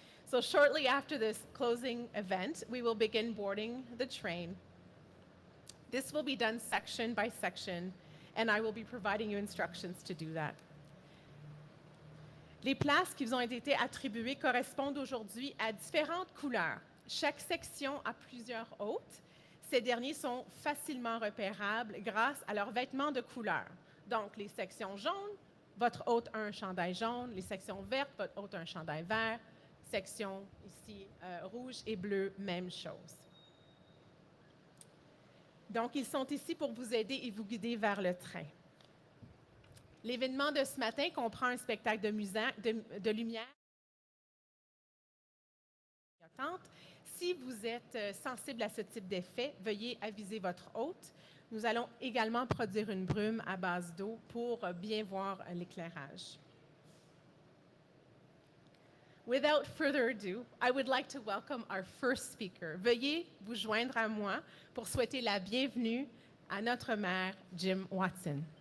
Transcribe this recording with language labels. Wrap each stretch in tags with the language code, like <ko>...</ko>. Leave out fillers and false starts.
<en>So shortly after this closing event, we will begin boarding the train. This will be done section by section, and I will be providing you instructions to do that.</en> <fr>Les places qui vous ont été attribuées correspondent aujourd'hui à différentes couleurs. Chaque section a plusieurs hôtes. Ces derniers sont facilement repérables grâce à leurs vêtements de couleur. Donc, les sections jaunes, votre hôte a un chandail jaune. Les sections vertes, votre hôte a un chandail vert. Section ici rouge et bleu, même chose. Donc, ils sont ici pour vous aider et vous guider vers le train. L'événement de ce matin comprend un spectacle de lumière. Si vous êtes sensible à ce type d'effet, veuillez aviser votre hôte. Nous allons également produire une brume à base d'eau pour bien voir l'éclairage.</fr> <en>Without further ado, I would like to welcome our first speaker.</en> <fr>Veuillez vous joindre à moi pour souhaiter la bienvenue à notre maire, Jim Watson.</fr>